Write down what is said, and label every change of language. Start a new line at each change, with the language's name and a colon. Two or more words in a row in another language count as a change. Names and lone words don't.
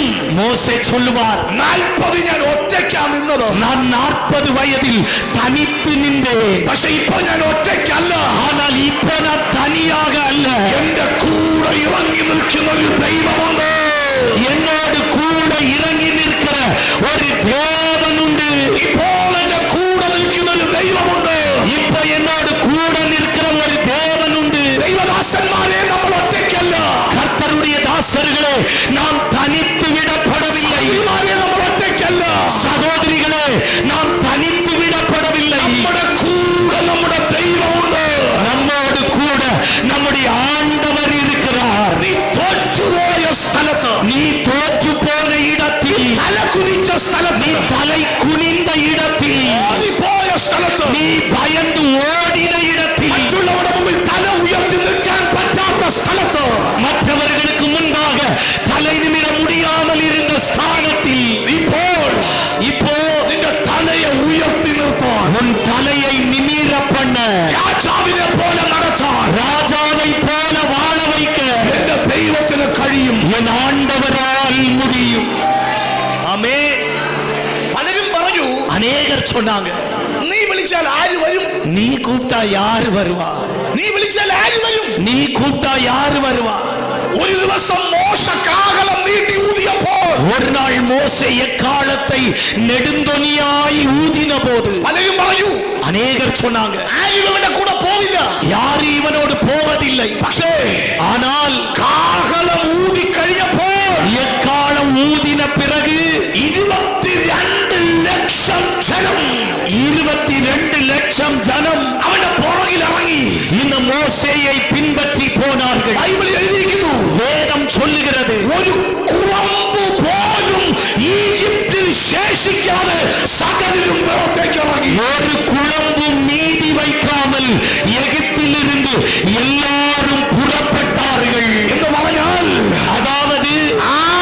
Tamil: மோசே சொல்லுவார்,
Malayalam: 40 ഞാൻ ഒറ്റയ്ക്കാ നിന്നത്,
Tamil: நான் 40 வயதில் தனித்து நின்றேன்,
Malayalam: പക്ഷെ ഇപ്പൊ ഞാൻ ഒറ്റയ്ക്കല്ല,
Tamil: ஆனால் இப்ப நான் தனியாக அல்ல,
Malayalam: എന്റെ കൂടെ ഇറങ്ങി നിൽക്കുന്ന ഒരു ദൈവമുണ്ട്,
Tamil: என்னோடு கூட இறங்கி நிற்கிற ஒரு தேவன் உண்டு.
Malayalam: ഇപ്പോൾ എന്റെ കൂടെ നിൽക്കുന്ന ഒരു ദൈവമുണ്ട്,
Tamil: இப்ப என்னோடு கூட நிற்கிற ஒரு தேவன் உண்டு.
Malayalam: ദൈവദാസന്മാരെ നമ്മൾ ഒറ്റയ്ക്കല്ല,
Tamil: கர்த்தருடைய தாசர்களே, நாம் தனித்து விடப்படவில்லை,
Malayalam: നമ്മൾ ഒറ്റയ്ക്കല്ല,
Tamil: சகோதரிகளே, நாம் தனித்து விடப்படவில்லை.
Malayalam: നമ്മുടെ കൂടെ നമ്മുടെ ദൈവമുണ്ട്,
Tamil: நம்மோடு கூட நம்முடைய ஆண்டவர் இருக்கிறார்.
Malayalam: നീ തോറ്റുപോയ സ്ഥലത്ത്,
Tamil: நீ தோற்று போன இடத்தில்,
Malayalam: തല കുനിച്ച സ്ഥലത്ത്,
Tamil: நீ தலை குனிந்த இடத்தில்,
Malayalam: നീ പോയ സ്ഥലത്ത്,
Tamil: நீ பயந்து ஓடின இடத்தில்,
Malayalam: മറ്റുള്ളവരുടെ മുമ്പിൽ തല ഉയർത്തി നിൽക്കാൻ പറ്റാത്ത സ്ഥലത്ത്,
Tamil: மற்றவர்களுக்கு முன்பாக தலை நிமிர முடியாமல் இருந்த ஸ்தானத்தில், இப்போ
Malayalam: നിന്റെ തലയെ ഉയർത്തി നിർത്താൻ,
Tamil: உன் தலையை நிமிர பண்ண,
Malayalam: രാജാവിനെ പോലെ നടത്താൻ
Tamil: ராஜாவை போல வாழ வைக்க
Malayalam: എന്റെ ദൈവത്തിന് കഴിയും.
Tamil: என் ஆண்டவரால் முடியும். ஆமென்.
Malayalam: പലരും പറഞ്ഞു,
Tamil: அநேகர் சொன்னாங்க,
Malayalam: നീ വിളിച്ചാൽ ആര് വരും,
Tamil: நீ கூப்பிட்டா யாரு வருவா,
Malayalam: നീ വിളിച്ചാൽ ആര് വരും.
Tamil: நீ கூப்பிட்டா யாரு வருவா.
Malayalam: ഒരു ദിവസം മോശ കാഹളം നീട്ടി ഊതിയപ്പോൾ
Tamil: ஒரு நாள் மோசே எக்காலத்தை நெடுந்தொனியாய் ஊதின போது
Malayalam: പലരും പറഞ്ഞു,
Tamil: அநேகர் சொன்னாங்க,
Malayalam: ആരും ഇവന്റെ കൂടെ പോവില്ല.
Tamil: யாரு இவனோடு போவதில்லை.
Malayalam: പക്ഷേ
Tamil: ஆனால்
Malayalam: കാഹളം ഊതി കഴിഞ്ഞപ്പോൾ
Tamil: எக்காலம் ஊதின பிறகு
Malayalam: 22 ലക്ഷം ജനം
Tamil: 22 லட்சம் ஜனம்
Malayalam: അവന്റെ പുറകിൽ ഇറങ്ങി
Tamil: இந்த மோசேயை பின்பற்றி போனார்கள்.
Malayalam: ബൈബിളിൽ എഴുതിയിരിക്കുന്നു,
Tamil: வேதம் சொல்லுகிறது,
Malayalam: ഒരു കുളമ്പ് പോലും ഈജിപ്തിൽ ശേഷിക്കാതെ സകലരും പുറത്തേക്ക് ഇറങ്ങി.
Tamil: ஒரு குழம்பும் மீதி வைக்காமல் எகிப்திலிருந்து எல்லாரும் புறப்பட்டார்கள்.
Malayalam: എന്ന് പറഞ്ഞാൽ
Tamil: அதாவது ആ